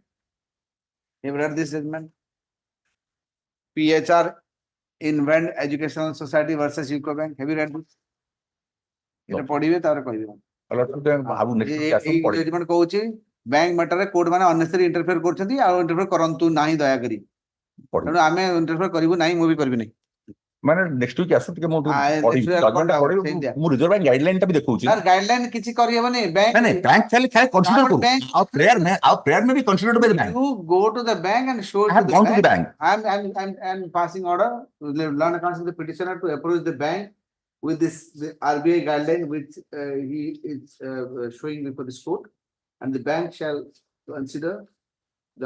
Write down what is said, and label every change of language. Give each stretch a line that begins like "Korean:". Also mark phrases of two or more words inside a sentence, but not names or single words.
English: You have read this judgment. PHR Invent Educational Society versus UCO Bank. Have you read this? No.
Odia: Judgment କହୁଛି
English: bank matter
Odia: ରେ court ମାନେ
English: unnecessary interfere
Odia: କରୁଛନ୍ତି ଆଉ interfere କରନ୍ତୁ ନାହିଁ ଦୟାକରି ତେଣୁ ଆମେ interfere କରିବୁ ନାହିଁ ମୁଁ ବି କରିବି ନାହିଁ ମାନେ
English: next week
Odia: ଆସୁ ଟିକେ ମୁଁ ଜଜମେଣ୍ଟ ପଢିବି ମୁଁ ରିଜର୍ଭ ବ୍ୟାଙ୍କ ଗାଇଡଲାଇନ ଟା ବି ଦେଖଉଛି ସାର୍ ଗାଇଡଲାଇନ କିଛି କରିହେବନି ବ୍ୟାଙ୍କ ନାଇଁ ବ୍ୟାଙ୍କ ଖାଲି କନସିଡର କରୁ ଆଉ
English: prayer may be considered by the bank you go to the bank and show it I have to gone the to the bank. bank. I'm passing order learn accounts of the petitioner to approach the bank with this the RBI guideline which he is showing before this court and the bank shall consider the